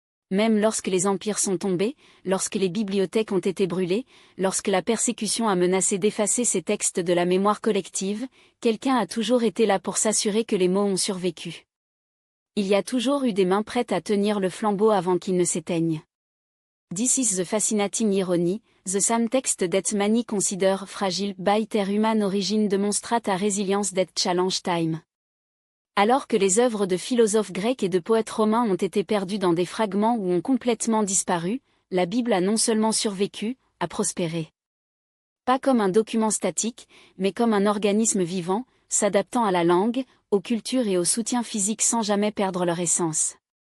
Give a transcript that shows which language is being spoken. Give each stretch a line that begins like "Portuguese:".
French: Même lorsque les empires sont tombés, lorsque les bibliothèques ont été brûlées, lorsque la persécution a menacé d'effacer ces textes de la mémoire collective, quelqu'un a toujours été là pour s'assurer que les mots ont survécu. Il y a toujours eu des mains prêtes à tenir le flambeau avant qu'il ne s'éteigne.
English: This is the fascinating irony, the same text that many consider fragile by their human origin demonstrate a resilience that challenge time.
French: Alors que les œuvres de philosophes grecs et de poètes romains ont été perdues dans des fragments ou ont complètement disparu, la Bible a non seulement survécu, a prospéré. Pas comme un document statique, mais comme un organisme vivant, s'adaptant à la langue, aux cultures et au soutien physique sans jamais perdre leur essence.